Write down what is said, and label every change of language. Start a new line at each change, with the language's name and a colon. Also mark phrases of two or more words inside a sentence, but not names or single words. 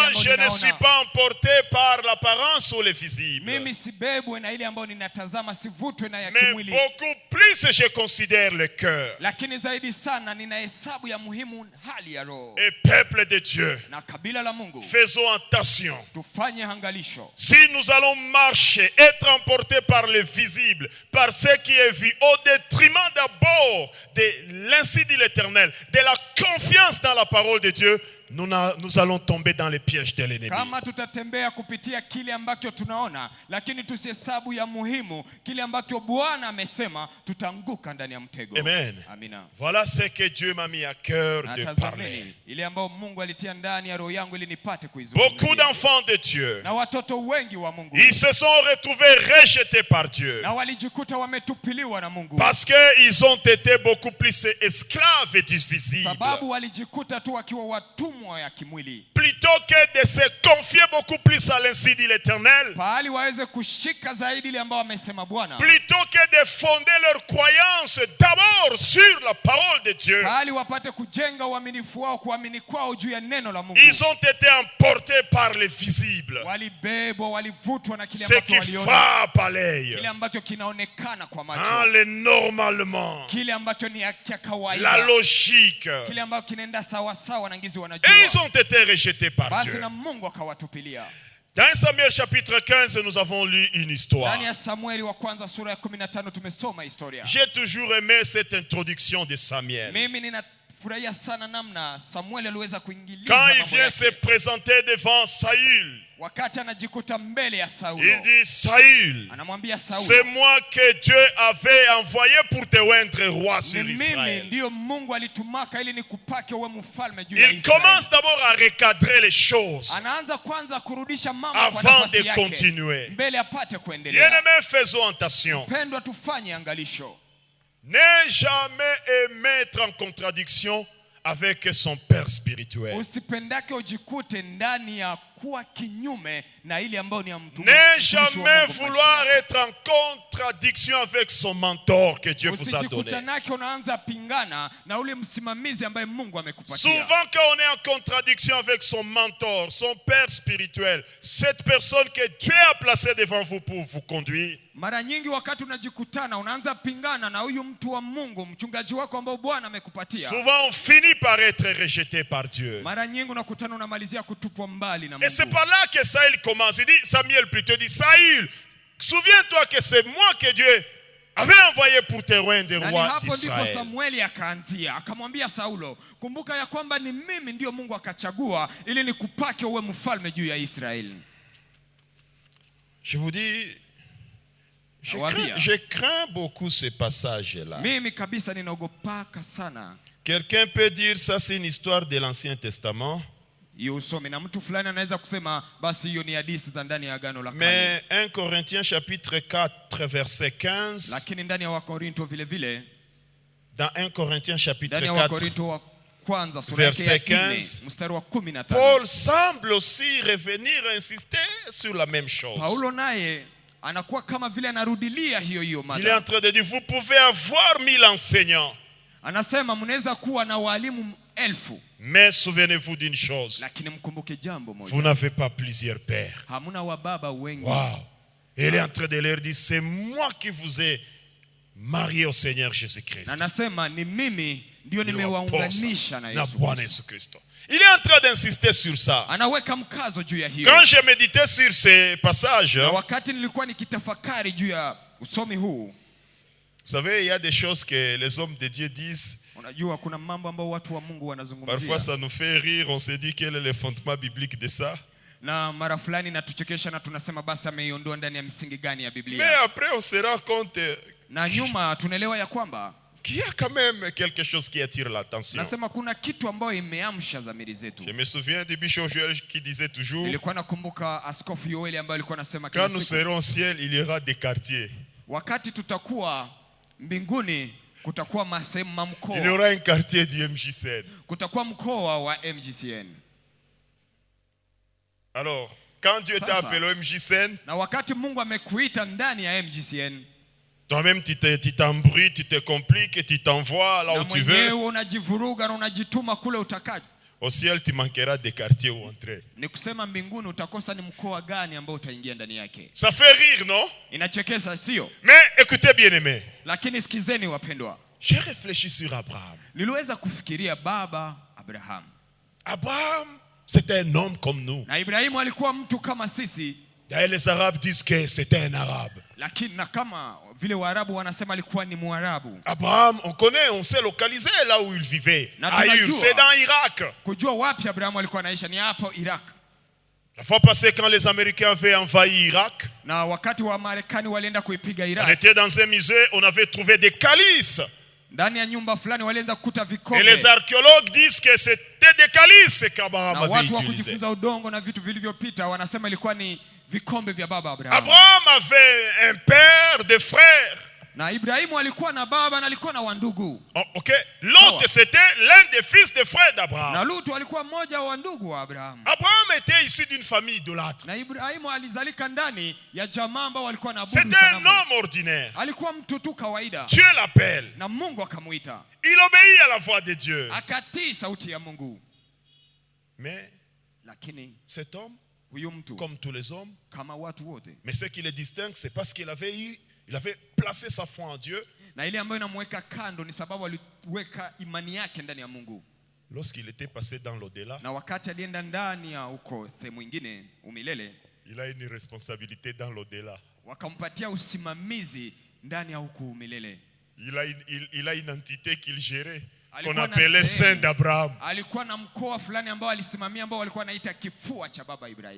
French: Moi
Swahili: ile
French: je
Swahili: ambayo
French: ne suis
Swahili: ninaona.
French: pas emporté par l'apparence ou le visible.
Swahili: Mimi sibebwe na ile ambayo ninatazama, sivutwe na ya
French: Mais
Swahili: kimwili.
French: beaucoup plus je considère le cœur.
Swahili: Lakini zaidi sana ninahesabu ya muhimu hali ya roho.
French: Et peuple de Dieu,
Swahili: Na kabila la Mungu,
French: faisons attention.
Swahili: tufanye angalisho.
French: Si nous allons marcher, être emportés par le visible, par ce qui est vu, au détriment d'abord de l'ainsi dit l'Éternel, de la confiance dans la parole de Dieu, nous allons tomber dans les pièges de l'ennemi.
Swahili: Kama tutatembea kupitia kile ambacho tunaona, lakini tusihesabu ya muhimu kile ambacho Bwana amesema, tutaanguka ndani ya mtego.
French: Amen.
Swahili: Amina.
French: Voilà ce que Dieu m'a mis à cœur de parler.
Swahili: Tazameni ile ambayo Mungu alitia ndani ya roho yangu ili nipate
French: Beaucoup
Swahili: kuizungumzia.
French: d'enfants de Dieu,
Swahili: Na watoto wengi wa Mungu,
French: ils se sont retrouvés rejetés par Dieu.
Swahili: na walijikuta wametupiliwa na Mungu.
French: Parce qu'ils ont été beaucoup plus esclaves et visibles.
Swahili: Sababu walijikuta tu wakiwa watumwa ya kimwili.
French: plutôt que de se confier beaucoup plus à l'ainsi dit l'Éternel,
Swahili: pahali waweze kushika zaidi ile ambao amesema Bwana,
French: plutôt que de fonder leur croyance d'abord sur la parole de Dieu,
Swahili: pahali wapate kujenga uaminifu wao, kuamini kwao juu ya neno la Mungu.
French: ils ont été emportés par le visible,
Swahili: Walibebwa, walivutwa na kile
French: ce
Swahili: ambacho
French: qui
Swahili: waliona,
French: frappe à l'œil,
Swahili: kile ambacho kinaonekana kwa macho,
French: le normalement,
Swahili: kile ambacho ni ya
French: la
Swahili: kawaida,
French: logique.
Swahili: kile ambacho kinaenda sawa sawa na ngizi
French: Et
Swahili: wanajua.
French: ils ont été rejetés par
Swahili: Basi
French: Dieu.
Swahili: na Mungu akawatupilia.
French: Dans Samuel chapitre 15, nous avons lu une histoire.
Swahili: Ndani ya Samueli wa kwanza sura ya 15 tumesoma historia.
French: J'ai toujours aimé cette introduction de Samuel.
Swahili: Mimi ninafurahia sana namna Samueli aliweza kuingilia
French: Quand il
Swahili: mambo
French: vient
Swahili: yake.
French: se présenter devant Saül,
Swahili: Wakati anajikuta mbele ya
French: il
Swahili: Saulo,
French: dit: Saül,
Swahili: anamwambia
French: c'est
Swahili: Saulo,
French: moi que Dieu avait envoyé pour te oindre roi
Swahili: ni
French: sur
Swahili: mimi
French: Israël.
Swahili: ndiyo Mungu alitumaka ili nikupake uwe mfalme juu ya
French: Il
Swahili: Israeli.
French: commence d'abord à recadrer les choses
Swahili: Anaanza kwanza kurudisha mambo kwa
French: avant
Swahili: nafasi
French: de
Swahili: yake
French: continuer.
Swahili: mbele apate kuendelea.
French: Bien-aimés, faisons attention.
Swahili: Pendwa, tufanye angalisho.
French: Ne jamais mettre en contradiction avec son père spirituel.
Swahili: Usipendake ujikute ndani ya kuwa kinyume na ile ambayo ni ya mtu.
French: Ne jamais vouloir être en contradiction avec son mentor que Dieu vous a donné.
Swahili: Usijikutanake unaanza pingana na ule msimamizi ambaye Mungu amekupatia.
French: Souvent quand on est en contradiction avec son mentor, son père spirituel, cette personne que Dieu a placée devant vous pour vous conduire,
Swahili: Mara nyingi wakati unajikutana unaanza pingana na huyu mtu wa Mungu, mchungaji wako ambao Bwana amekupatia.
French: souvent on finit par être rejeté par Dieu.
Swahili: Mara nyingi unakutana unamalizia kutupwa mbali na
French: Et c'est
Swahili: Mungu.
French: par là que Saül commence. Il dit, Samuel plutôt dit: Saül, souviens-toi que c'est moi que Dieu avait envoyé pour te rendre
Swahili: Na ni
French: roi
Swahili: hapo ndipo
French: d'Israël.
Swahili: Samueli akaanzia, akamwambia Saulo, kumbuka ya kwamba ni mimi ndio Mungu akachagua ili nikupake uwe mfalme juu ya Israeli.
French: Je vous dis, je crains beaucoup ce passage-là.
Swahili: Mimi kabisa ninaogopaka sana.
French: Quelqu'un peut dire ça, c'est une histoire de l'Ancien Testament.
Swahili: Hiyo usome na mtu fulani anaweza kusema basi hiyo ni hadithi za ndani ya Agano la Kale.
French: Mais 1 Corinthiens chapitre 4 verset 15.
Swahili: Lakini ndani ya Wakorinto vile vile,
French: Dans 1 Corinthiens chapitre
Swahili: ndani ya
French: 4
Swahili: Wakorinto wa kwanza sura ya
French: verset
Swahili: 4
French: 15,
Swahili: mstari wa 15,
French: Paul semble aussi revenir insister sur la même chose.
Swahili: Paulo naye anakuwa kama vile anarudilia hiyo
French: Il est
Swahili: mada.
French: en train de dire: vous pouvez avoir 1000 enseignants,
Swahili: Anasema mnaweza kuwa na walimu 1000,
French: mais souvenez-vous d'une chose,
Swahili: lakini mkumbuke jambo
French: vous
Swahili: moja,
French: n'avez pas plusieurs pères.
Swahili: hamuna wababa wengi. Wow.
French: Il est en train de leur dire: c'est moi qui vous ai marié au Seigneur Jésus-Christ.
Swahili: Na anasema ni mimi ndio nimewaunganisha na Yesu Kristo.
French: Il est en train d'insister sur ça.
Swahili: Anaweka mkazo juu ya hiyo.
French: Quand j'ai médité sur ces passages,
Swahili: Na wakati nilikuwa nikitafakari juu ya usomi huu,
French: vous savez, il y a des choses que les hommes de Dieu disent.
Swahili: unajua kuna mambo ambayo watu wa Mungu wanazungumzia.
French: Parfois ça nous fait rire, on se dit quel est le fondement biblique de ça.
Swahili: Na mara fulani natuchekesha na tunasema basi ameiondoa ndani ya misingi gani ya
French: Mais
Swahili: Biblia.
French: après on se rend compte
Swahili: Na nyuma tunaelewa ya kwamba
French: qu'il y a quand même quelque chose qui attire l'attention.
Swahili: nasema kuna kitu ambayo imeamsha dhamiri zetu.
French: Je me souviens du bishop Joël qui disait toujours:
Swahili: Nilikuwa nakumbuka Askofu Yoeli ambaye alikuwa anasema
French: quand
Swahili: kila
French: nous
Swahili: siku,
French: serons au ciel, il y aura des quartiers.
Swahili: wakati tutakuwa mbinguni kutakuwa masehemu
French: Il y
Swahili: mamkoa,
French: aura un quartier du MJCN.
Swahili: kutakuwa mkoa wa MGCN.
French: Alors, quand Dieu t'a
Swahili: Sasa,
French: appelé au MJCN,
Swahili: na wakati Mungu amekuita ndani ya MGCN,
French: toi-même tu t'embrouilles, tu te compliques et tu t'envoies là
Swahili: na
French: où tu veux.
Swahili: mwenyewe unajivuruga na unajituma kule utakaje.
French: Au ciel, tu manqueras des quartiers où entrer.
Swahili: Ni kusema mbinguni utakosa ni mkoa gani ambao utaingia ndani yake.
French: Ça fait rire, non?
Swahili: Inachekesha, sio?
French: Mais écoutez, bien-aimés,
Swahili: Lakini sikizeni wapendwa,
French: j'ai réfléchi sur Abraham.
Swahili: niliweza kufikiria baba Abraham.
French: Abraham, c'était un homme comme nous.
Swahili: Na Ibrahimu alikuwa mtu kama sisi,
French: D'ailleurs, les Arabes disent que c'était un Arabe.
Swahili: lakini na kama vile Waarabu wanasema alikuwa ni Mwarabu.
French: Abraham, on connaît, on sait localiser là où il vivait.
Swahili: Na Aïur, tunajua.
French: c'est dans l'Irak.
Swahili: Kujua wapi Abrahamu alikuwa anaishi ni hapo Iraq.
French: La fois passée, quand les Américains avaient envahi Irak,
Swahili: Na wakati wa Marekani walienda kuipiga
French: on
Swahili: Iraq,
French: était dans un musée, on avait trouvé des calices.
Swahili: ndani ya nyumba fulani walienda kukuta
French: Et
Swahili: vikombe.
French: les archéologues disent que c'était des calices qu'Abraham
Swahili: Na
French: avait
Swahili: watu wa
French: utilisés.
Swahili: kujifunza udongo na vitu vilivyopita wanasema ilikuwa ni vikombe vya baba Abraham.
French: Abraham avait un père, des frères.
Swahili: Na Ibrahimu alikuwa na baba na alikuwa na wandugu. Oh, ok.
French: Lot, c'était l'un des fils des frères d'Abraham.
Swahili: Na Lutu alikuwa mmoja wa wandugu wa Abraham.
French: Abraham était issu d'une famille idolâtre.
Swahili: Na Ibrahimu alizalika ndani ya jamaa ambao walikuwa na abudu
French: C'était un
Swahili: sanamu.
French: homme ordinaire.
Swahili: Alikuwa mtu tu kawaida.
French: Dieu l'appelle.
Swahili: Na Mungu akamuita.
French: Il obéit à la voix de Dieu.
Swahili: Akatii sauti ya Mungu.
French: Mais
Swahili: Lakini
French: cet homme,
Swahili: huyu mtu
French: comme tous les hommes,
Swahili: kama watu wote,
French: mais ce qui le distingue, c'est parce qu'il avait placé sa foi en Dieu.
Swahili: na ile ambayo inamweka kando ni sababu aliweka imani yake ndani ya Mungu.
French: Lorsqu'il était passé dans l'au-delà,
Swahili: Na wakati alienda ndani ya huko sehemu nyingine umilele,
French: il a une responsabilité dans l'au-delà.
Swahili: wakampatia usimamizi ndani ya huko umilele.
French: Il a une entité qu'il gérait, qu'on
Swahili: Alikuwa na
French: appelait
Swahili: sehemu.
French: Saint d'Abraham.
Swahili: Alikuwa na mkoa fulani ambao alisimamia ambao walikuwa wanaita kifua cha baba Ibrahim.